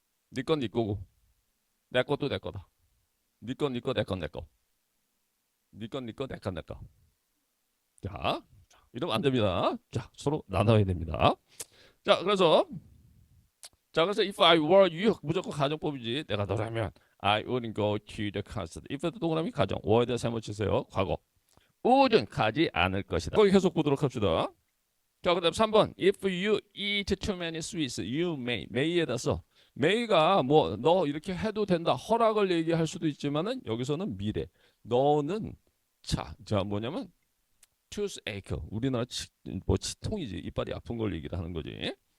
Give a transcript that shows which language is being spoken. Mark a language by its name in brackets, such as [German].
[Korean] 네 건 네 거고 내 것도 내 거다. 네 건 네 거, 내 건 내 거. 네 건 네 거, 내 건 내 거. 자, 이러면 안 됩니다. 자, 서로 나눠야 됩니다. 자, 그래서 [English] if I were you [Korean] 무조건 가정법이지. 내가 너라면 [English] I wouldn't go to the concert. [Korean] if도 동그라미 가정. were에다 세모 치세요. 과거. wouldn't 가지 않을 것이다. 거기 계속 보도록 합시다. 자, 그다음 3번. [English] If you eat too many sweets, you may에다 써. [Korean] may가 뭐 너 이렇게 해도 된다. 허락을 얘기할 수도 있지만은 여기서는 미래. 너는 자 뭐냐면 toothache. 우리나라 뭐 치통이지. 이빨이 아픈 걸 얘기를 하는 거지.